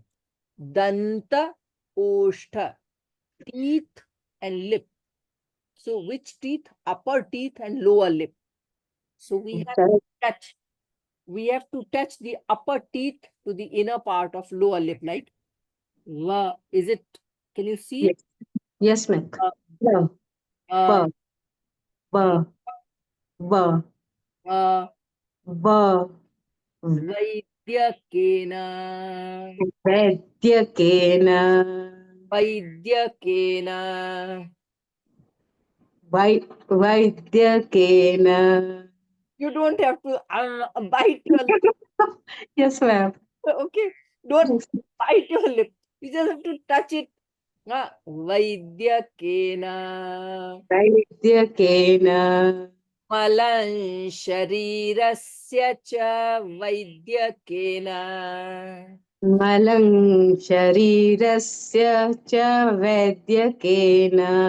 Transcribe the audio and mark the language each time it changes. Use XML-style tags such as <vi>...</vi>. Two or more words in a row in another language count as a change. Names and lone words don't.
<sa>दन्त ओष्ठ.</sa> <en>Teeth and lip. So which teeth? Upper teeth and lower lip. So we have to touch. We have to touch the upper teeth to the inner part of lower lip, like va. Is it? Can you see it? Yes, ma'am. Uh, uh, Ba ba ba uh, ba</en> <sa>वैद्यकेन वैद्यकेन वैद्यकेन वैद्यकेन.</sa> <en>You don't have to bite your lip. Yes, ma'am. Okay, don't bite your lip. You just have to touch it.</en> <sa>Vaidyakena वैद्यकेन मलं शरीरस्य च वैद्यकेन मलं शरीरस्य च वैद्यकेन</sa>